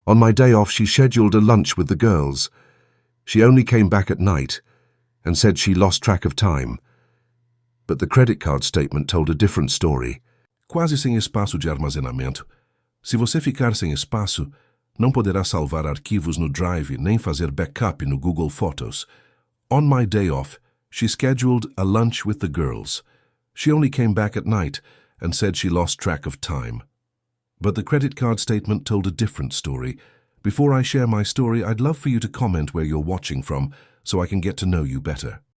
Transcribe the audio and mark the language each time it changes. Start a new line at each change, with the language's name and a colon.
English: On my day off, she scheduled a lunch with the girls. She only came back at night and said she lost track of time. But the credit card statement told a different story.
Portuguese: Quase sem espaço de armazenamento. Se você ficar sem espaço, não poderá salvar arquivos no Drive nem fazer backup no Google Photos.
English: On my day off, she scheduled a lunch with the girls. She only came back at night and said she lost track of time. But the credit card statement told a different story. Before I share my story, I'd love for you to comment where you're watching from so I can get to know you better.